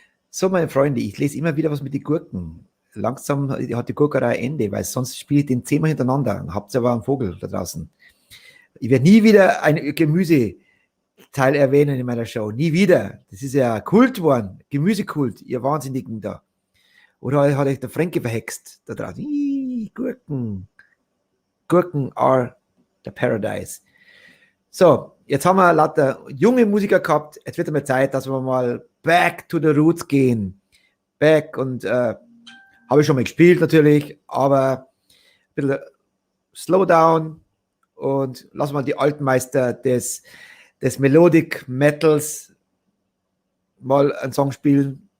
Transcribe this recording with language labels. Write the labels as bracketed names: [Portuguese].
[German] So, meine Freunde, ich lese immer wieder was mit den Gurken. Langsam hat die Gurkerei ein Ende, weil sonst spiele ich den 10-mal hintereinander. Habt ihr aber einen Vogel da draußen. Ich werde nie wieder ein Gemüseteil erwähnen in meiner Show. Nie wieder. Das ist ja Kult geworden. Gemüsekult, ihr Wahnsinnigen da. Oder hat euch der Fränke verhext da draußen? Gurken. [English] Gurken are the paradise. [German] So, jetzt haben wir lauter junge Musiker gehabt. Jetzt wird einmal Zeit, dass wir mal [English] back to the roots [German] gehen. Back und habe ich schon mal gespielt natürlich, aber ein bisschen [English] slow down [German] und lassen wir die alten Meister des Melodic Metals mal einen Song spielen.